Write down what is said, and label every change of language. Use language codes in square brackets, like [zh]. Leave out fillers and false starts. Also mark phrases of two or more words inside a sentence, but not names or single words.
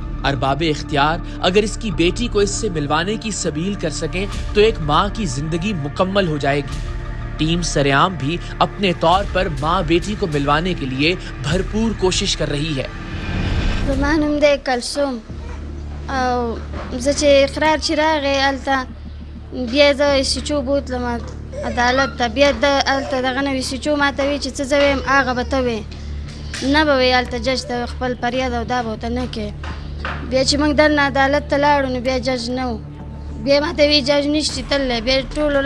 [ur] ارباب اختیار اگر اس کی بیٹی کو اس سے ملوانے کی سبیل کر سکیں تو ایک ماں کی زندگی مکمل ہو جائے گی. ٹیم سرعام بھی اپنے طور پر ماں بیٹی کو ملوانے کے لیے بھرپور کوشش کر رہی ہے. कलसुम इकरार चिरागे अलता [ps] بیا د سچو بوتلم عدالت ته بیا هلته دغه نه وي سچو ماته وایي چې څه زه ویم هغه به ته وې نه به وایي هلته جج ته خپل فریاد او دا به ورته نه کوې بیا چې موږ دلته عدالت ته لاړو نو بیا جج نه و بیا ماته وایي جج نشتی تللی بیا ټولو